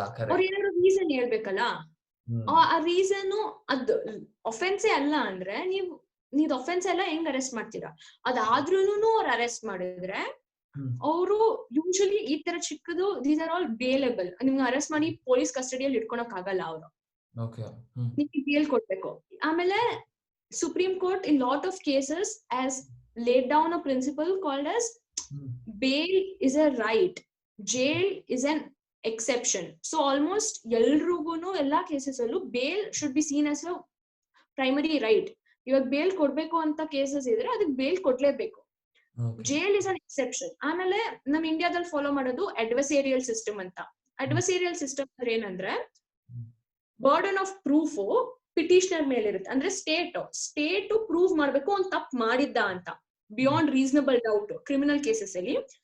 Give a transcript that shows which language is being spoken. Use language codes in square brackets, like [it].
[kn] ಅವ್ರು ಏನಾದ್ರು ರೀಸನ್ ಹೇಳ್ಬೇಕಲ್ಲ. ಆ ರೀಸನ್ ಅದು ಒಫೆನ್ಸೇ ಅಲ್ಲ ಅಂದ್ರೆ ನೀವ್ ಒಫೆನ್ಸ್ ಎಲ್ಲ ಹೆಂಗ್ ಅರೆಸ್ಟ್ ಮಾಡ್ತೀರಾ? ಅದಾದ್ರೂನು ಅವ್ರು ಅರೆಸ್ಟ್ ಮಾಡಿದ್ರೆ ಅವರು ಯೂಶಲಿ ಈ ತರ ಚಿಕ್ಕದು [en] These are all bailable. [kn] ನಿಮ್ಗೆ ಅರೆಸ್ಟ್ ಮಾಡಿ ಪೊಲೀಸ್ ಕಸ್ಟಡಿಯಲ್ಲಿ ಇಟ್ಕೊಳಕ್ ಆಗಲ್ಲ ಅವರು, ನಿಮ್ಗೆ ಬೇಲ್ ಕೊಡ್ಬೇಕು. [en] ಆಮೇಲೆ Supreme Court in lot of cases has laid down a principle called as bail is a right, jail is an exception. So almost [kn] ಎಲ್ರಿಗೂನು ಎಲ್ಲಾ ಕೇಸಸ್ ಅಲ್ಲೂ [en] bail should be seen as a primary right. [kn] ಇವಾಗ bail ಕೊಡ್ಬೇಕು ಅಂತ cases ಇದ್ರೆ ಅದಕ್ಕೆ bail ಕೊಡ್ಲೇಬೇಕು. [en] jail is an exception. [kn] ಆಮೇಲೆ ನಮ್ ಇಂಡಿಯಾದಲ್ಲಿ ಫಾಲೋ ಮಾಡೋದು adversarial system ಅಂತ. adversarial system ಅಂದ್ರೆ ಏನಂದ್ರೆ ಬರ್ಡನ್ ಆಫ್ ಪ್ರೂಫ್ ಪಿಟಿಷನರ್ ಮೇಲೆ ಇರುತ್ತೆ. ಅಂದ್ರೆ ಸ್ಟೇಟ್ ಪ್ರೂವ್ ಮಾಡ್ಬೇಕು ಅವ್ನು ತಪ್ಪು ಮಾಡಿದ್ದ ಅಂತ beyond reasonable doubt criminal cases ಅಲ್ಲಿ.